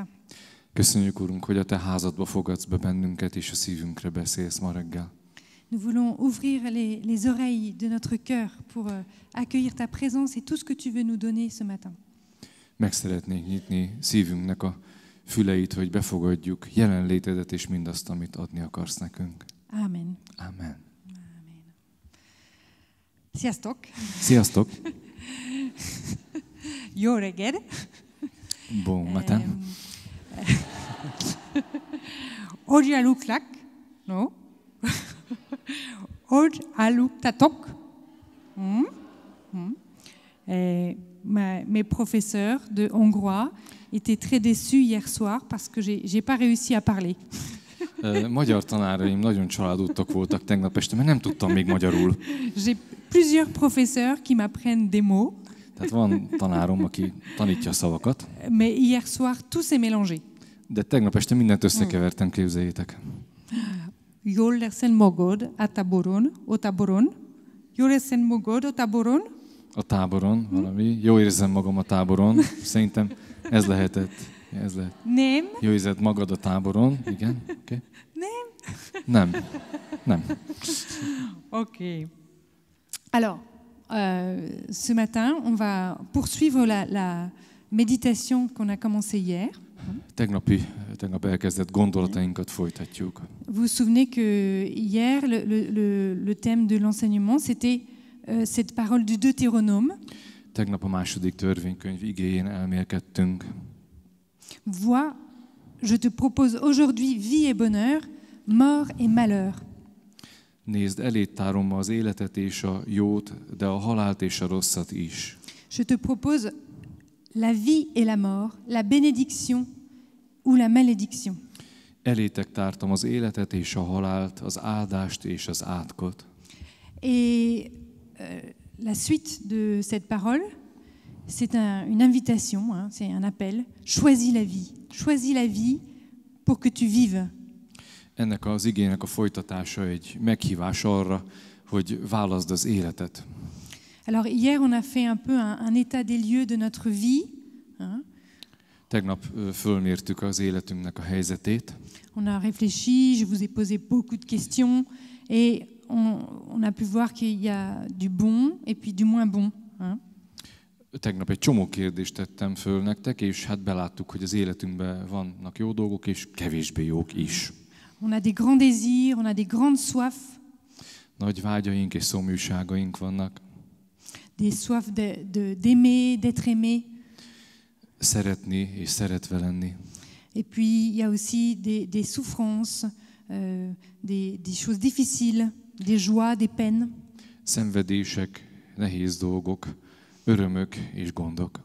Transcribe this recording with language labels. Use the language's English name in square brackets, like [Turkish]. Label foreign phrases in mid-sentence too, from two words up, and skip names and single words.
[Hungarian] Köszönjük, Urunk, hogy a te házadba fogadsz be bennünket, és a szívünkre beszélsz ma reggel. [French] Nous voulons ouvrir les oreilles de notre cœur pour accueillir ta présence et tout ce que tu veux nous donner ce matin. [Hungarian] Meg szeretnénk nyitni szívünknek a füleit, hogy befogadjuk jelenlétedet és mindazt, amit adni akarsz nekünk. Amen. Amen. Sziasztok! Sziasztok! Jó reggel! [French] Bon matin! [Hungarian] Hogy aludtak? No? Hogy aludtatok? [French] Mes professeurs de hongrois étaient très déçus hier soir parce que j'ai pas réussi à parler. [Hungarian] Magyar tanáraim nagyon csalódottak voltak tegnap este, mert nem tudtam még magyarul. [French] J'ai plusieurs professeurs qui m'apprennent des mots. [Hungarian] Tehát van tanárom, aki tanítja a szavakat. [French] Mais hier soir, tout s'est mélangé. [Hungarian] De tegnap este mindent összekevertem, képzeljétek. Jól leszen magad a táboron, Jól leszen magad a táboron. A táboron, valami. Jó érzem magam a táboron. Szerintem ez lehetett. Ez lehet. Nem. Jó érzed magad a táboron. Igen. Okay. Nem. Nem. Ok. [French] Alors, ce matin, on va poursuivre la méditation qu'on a commencée hier. [Hungarian] Tegnap elkezdett gondolatainkat folytatjuk. [French] Vous vous souvenez que hier, le thème de l'enseignement, c'était cette parole du Deutéronome. [Hungarian] Tegnap a második törvénykönyv igéjén elmélkedtünk. [French] Vois, je te propose aujourd'hui vie et bonheur, mort et malheur. [Hungarian] Nézd, eléd tárom ma az életet és a jót, de a halált és a rosszat is. [French] Je te propose la vie et la mort, la bénédiction ou la malédiction. [Hungarian] Elétek tártam az életet és a halált, az áldást és az átkot. [French] Et la suite de cette parole, c'est une invitation, c'est un appel. Choisis la vie. Choisis la vie pour que tu vives. [Hungarian] Ennek az igének a folytatása egy meghívás arra, hogy válaszd az életet. [French] Alors hier, on a fait un peu un état des lieux de notre vie. [Hungarian] Tegnap fölmértük az életünknek a helyzetét. [French] On a réfléchi, je vous ai posé beaucoup de questions et on a pu voir qu'il y a du bon et puis du moins bon. [Hungarian] Tegnap egy csomó kérdést tettem föl nektek, és hát beláttuk, hogy az életünkben vannak jó dolgok, és kevésbé jók is. [French] On a des grands désirs, on a des grandes soifs. [Hungarian] Nagy vágyaink és szomjúságaink vannak. [French] Des soifs d'aimer, d'être aimé. [Hungarian] Szeretni és szeretve lenni. [French] Et puis il y a aussi des souffrances, des choses difficiles, des joies, des peines. [Hungarian] Szenvedések, nehéz dolgok, örömök és gondok.